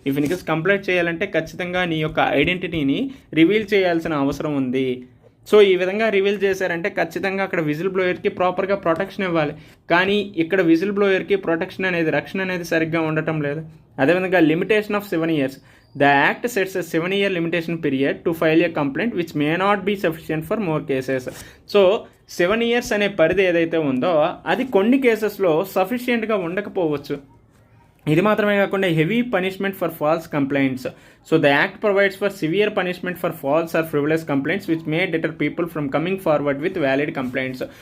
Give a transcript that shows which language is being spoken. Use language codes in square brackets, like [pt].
[en] if in case [te] complaint చేయాలంటే ఖచ్చితంగా నీ యొక్క ఐడెంటిటీని రివీల్ చేయాల్సిన అవసరం ఉంది. సో ఈ విధంగా రివీల్ చేశారంటే ఖచ్చితంగా అక్కడ విజిల్ బ్లోయర్కి ప్రాపర్గా ప్రొటెక్షన్ ఇవ్వాలి. కానీ ఇక్కడ విజిల్ బ్లోయర్కి ప్రొటెక్షన్ అనేది, రక్షణ అనేది సరిగ్గా ఉండటం లేదు. అదేవిధంగా [en] Limitation of 7 years. The Act sets a 7-year limitation period to file a complaint which may not be sufficient for more cases. [te] So 7 years అనే పరిధి ఏదైతే ఉందో అది కొన్ని కేసెస్లో సఫిషియెంట్గా ఉండకపోవచ్చు. ఇది మాత్రమే కాకుండా [en] Heavy punishment for false complaints. So the act provides for severe punishment for false or frivolous complaints which may deter people from coming forward with valid complaints.